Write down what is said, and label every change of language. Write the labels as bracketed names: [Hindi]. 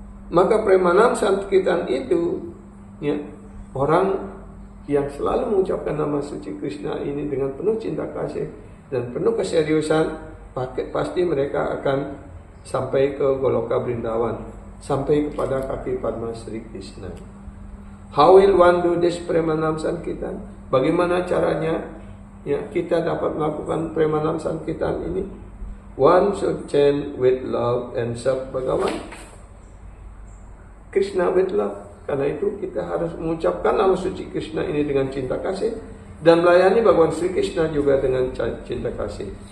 [Indonesian] Maka Premanam Sankirtan itu, ya, orang yang selalu mengucapkan nama suci Krishna ini dengan penuh cinta kasih dan penuh keseriusan, pasti mereka akan sampai ke Goloka Vrindavan, sampai kepada kaki Padma Sri Krishna. [English] How will one do this Premanam Sankirtan? [Indonesian] Bagaimana caranya ya kita dapat melakukan Premanam Sankirtan ini? [English] One should chant with love and serve Bhagavan, Krishna with love. [Indonesian] Karena itu kita harus mengucapkan nama suci Krishna ini dengan cinta kasih dan melayani Bhagavan Sri Krishna juga dengan cinta kasih.